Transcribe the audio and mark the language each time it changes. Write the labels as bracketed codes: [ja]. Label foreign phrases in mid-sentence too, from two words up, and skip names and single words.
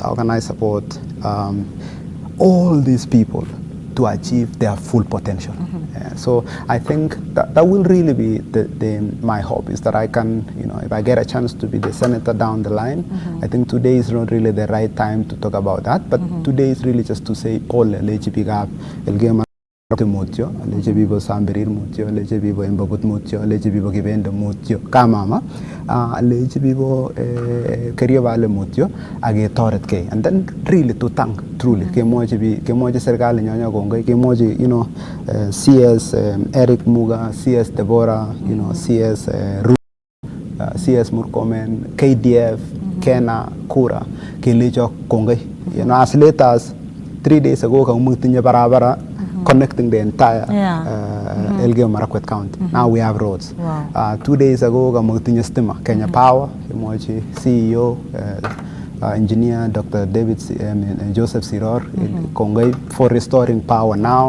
[en] How can I support all these people to achieve their full potential? So I think that will really be my hope, is that I can, if I get a chance to be the senator down the line, I think today is not really the right time to talk about that, but today is really just to say all LGP Elgeyo Mutyo, LGP Sambirir Mutyo, LGP Mbabut Mutyo, LGP Kibendo Mutyo, Kamama, LGP Kerio Valley Mutyo, Age Toret K, and then really to thank truly Kemoji Sergali Nyonya Gonga, Kemoji, CS Eric Muga, CS Deborah, CS CS Murkomen, KDF, [kln] Kena, Kura, Kilijo Kongai. [en] As late as 3 days ago, [kln] Kamutinya Barabara, [en] connecting the entire Elgeyo Marakwet County. Now we have roads. Wow. 2 days ago, [kln] Kamutinya Stima, [en] Kenya Power, Kemoji CEO, engineer Dr. Joseph Siror, Kongai, for restoring power now.